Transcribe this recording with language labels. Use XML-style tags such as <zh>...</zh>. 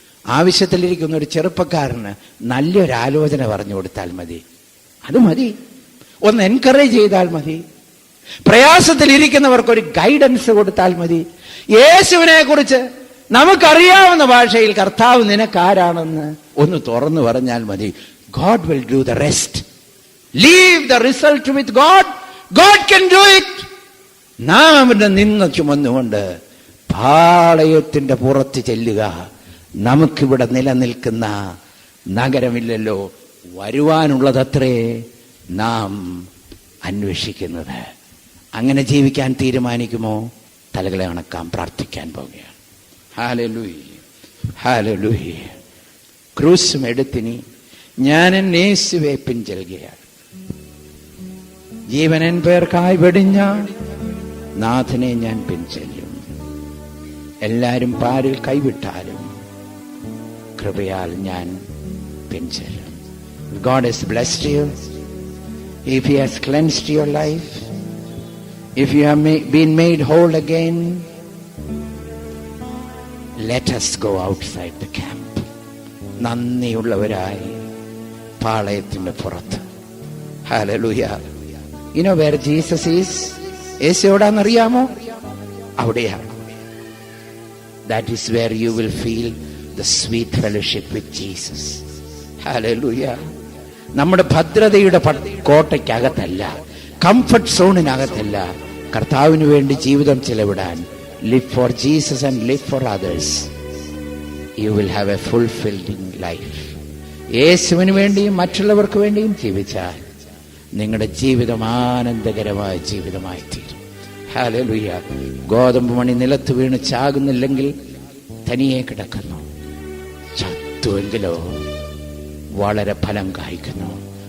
<ml>ആവശ്യത്തിലിരിക്കുന്ന ഒരു ചെറുപ്പക്കാരന് നല്ലൊരു ആലോചന പറഞ്ഞു കൊടുത്താൽ മതി, അത് മതി. ഒന്ന് എൻകറേജ് ചെയ്താൽ മതി. പ്രയാസത്തിലിരിക്കുന്നവർക്കൊരു ഗൈഡൻസ് കൊടുത്താൽ മതി. യേശുവിനെ കുറിച്ച് നമുക്കറിയാവുന്ന ഭാഷയിൽ കർത്താവ് നിനക്കാരാണെന്ന് ഒന്ന് തുറന്നു പറഞ്ഞാൽ മതി.</ml> <en>God will do the rest. Leave the result with God. God can do it.</en> <ml>നാം അവന്റെ നിന്ന ചുമന്നുകൊണ്ട് പാളയത്തിന്റെ പുറത്ത് ചെല്ലുക. നമുക്കിവിടെ നിലനിൽക്കുന്ന നഗരമില്ലല്ലോ, വരുവാനുള്ളതത്രേ നാം അന്വേഷിക്കുന്നത്. അങ്ങനെ ജീവിക്കാൻ തീരുമാനിക്കുമോ? തലകളെ അണക്കാം, പ്രാർത്ഥിക്കാൻ പോവുകയാണ്. Hallelujah, hallelujah. ക്രൂശും എടുത്തിനി ഞാൻ യേശുവെ പിൻചെല്ലുകയാണ്. ജീവനൻ പേർക്കായി വെടിഞ്ഞ നാഥനെ ഞാൻ പിൻചെല്ലും. എല്ലാരും പാരിൽ കൈവിട്ടാലും കൃപയാൽ ഞാൻ പിൻചെല്ലും.</ml> <en>God has blessed you. If He has cleansed your life, if you have been made whole again, let us go outside the camp.</en> <ml>നന്ദിയുള്ളവരായി പാളയത്തിന്റെ പുറത്ത്.</ml> <en>Hallelujah. You know where Jesus is?</en> <ml>യേശു എവിടാന്നറിയാമോ? അവിടെയാണ്.</ml> <en>That is where you will feel the sweet fellowship with Jesus. Hallelujah.</en> <ml>നമ്മുടെ ഭദ്രതയുടെ കോട്ടയ്ക്കകത്തല്ല, comfort സോണിനകത്തല്ല, കർത്താവിന് വേണ്ടി ജീവിതം ചെലവിടാൻ.</ml> <en>Live for Jesus and live for others. You will have a fulfilling life.</en> <ml>യേശുവിന് വേണ്ടിയും മറ്റുള്ളവർക്ക് വേണ്ടിയും ജീവിച്ചാൽ നിങ്ങളുടെ ജീവിതം ആനന്ദകരമായ ജീവിതമായി തീരും. ഹല്ലേലൂയ. ഗോതമ്പ് മണി നിലത്ത് വീണ് ചാകുന്നില്ലെങ്കിൽ തനിയെ കിടക്കുന്നു. ചത്തുവെങ്കിലോ വളരെ ഫലം കായ്ക്കുന്നു.</ml>